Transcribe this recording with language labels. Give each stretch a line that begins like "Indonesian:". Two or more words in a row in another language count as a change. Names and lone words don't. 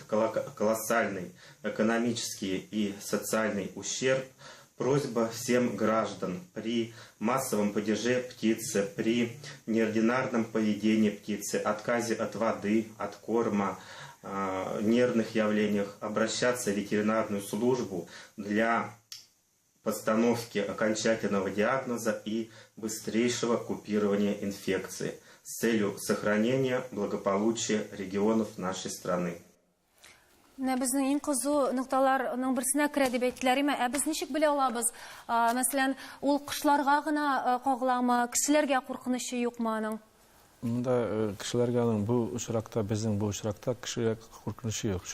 Russian: колоссальный экономический и социальный ущерб, просьба всем граждан при массовом падеже птицы, при неординарном поведении птицы, отказе от воды, от корма, нервных явлениях обращаться в ветеринарную службу для постановки окончательного диагноза и быстрейшего купирования инфекции с целью сохранения благополучия регионов нашей страны.
Tatar: Безнең иң кызу нукталарның берсенә керә дип әйттеләр, ә без ничек белә алабыз? Мәсәлән, ул кышларга гына кагыламы, кешеләргә куркынычы юкмы аның? Монда кешеләргә бу очракта, безнең бу очракта кешеләргә куркынычы юк.